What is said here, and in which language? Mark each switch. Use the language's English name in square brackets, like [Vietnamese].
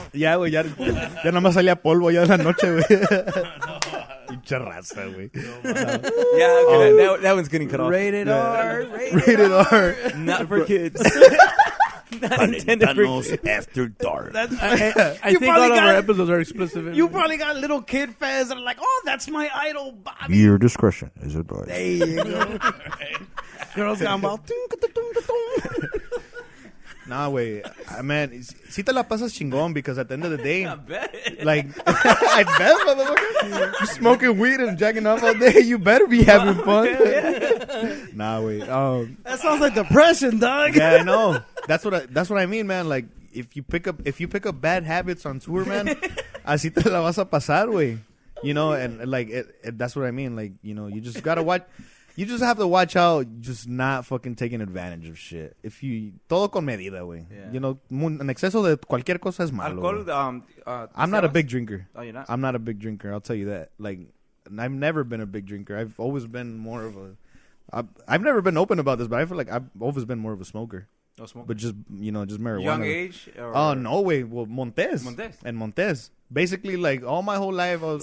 [Spanish] ya, güey, ya nada más salía polvo ya de la noche, güey. Pinche raza, güey. [English] Yeah, okay, that one's getting cut off. Rated R. Rated R. Not for kids. Not intended for kids. After dark. I You think all probably of our got- episodes are explicit. You probably got little kid fans that are like, oh, that's my idol, Bobby. Your discretion is advised. There you go. Girls got about. Nah, güey. Man, [Spanish] sí te la pasas chingón [English] because at the end of the day, I bet. like, I bet, motherfucker. You smoking weed and jacking off all day, you better be having fun. [Spanish] Nah, güey. [English] That sounds like depression, dog. Yeah, I know. That's what I mean, man. Like, if you pick up bad habits on tour, man, [Spanish] así te la vas a pasar, güey. [English] You know, and like that's what I mean. Like, you know, you just gotta watch. You just have to watch out, just not fucking taking advantage of shit. [Spanish] Todo con medida, güey. [English] Yeah. You know, [Spanish] en exceso de cualquier cosa es malo. [English] Alcohol, güey. I'm not a big drinker. Oh, you're not? I'm not a big drinker. I'll tell you that. Like, I've never been a big drinker. I've always been more of a. I've never been open about this, but I feel like I've always been more of a smoker. No smoke. But just, you know, just marijuana. Young age? Or... Oh, no, way. Well, Montes. Montes. And Montes. Basically, like, all my whole life, I was